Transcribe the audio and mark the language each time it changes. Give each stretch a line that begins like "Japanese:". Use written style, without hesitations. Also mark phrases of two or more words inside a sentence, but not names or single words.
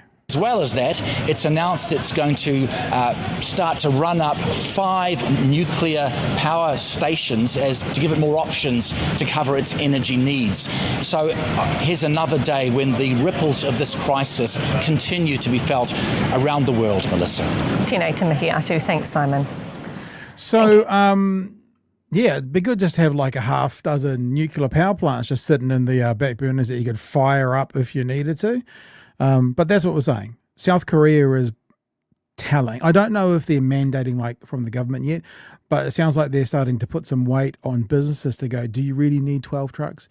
English: As well as that, it's announced it's going to start to run up 5 nuclear power stations to give it more options to cover its energy needs. So here's another day when the ripples of this crisis continue to be felt around the world, Melissa.
Māori: Tēnei te mihi atu.
English: Thanks, Simon. So, it'd be good just to have like a half dozen nuclear power plants just sitting in the back burners that you could fire up if you needed to. But that's what we're saying. South Korea is telling. I don't know if they're mandating like from the government yet, but it sounds like they're starting to put some weight on businesses to go, do you really need 12 trucks?